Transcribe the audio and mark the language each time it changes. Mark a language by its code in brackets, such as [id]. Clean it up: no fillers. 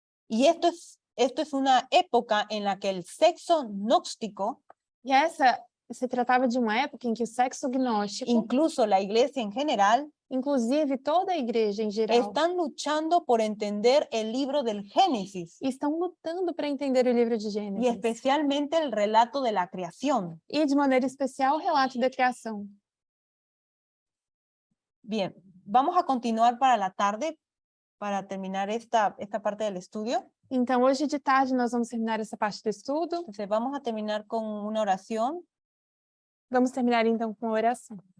[es] Y esto es una época en la que el sexo gnóstico [pt] E essa Se tratava de uma época em que o sexo gnóstico, [es] incluso la iglesia en general, [pt] inclusive toda a igreja em geral, [es] están luchando por entender el libro del Génesis [pt] estão lutando para entender o livro de [es] y [pt] Gênesis. [es] especialmente el relato de la creación. [pt] E, de maneira especial, o relato da criação. [es] Bien, vamos a continuar para la tarde para terminar esta parte del estudio. [pt] Então, hoje de tarde, nós vamos terminar essa parte do estudo. [es] Entonces vamos a terminar con una oración. [pt] Vamos terminar, então, com a oração.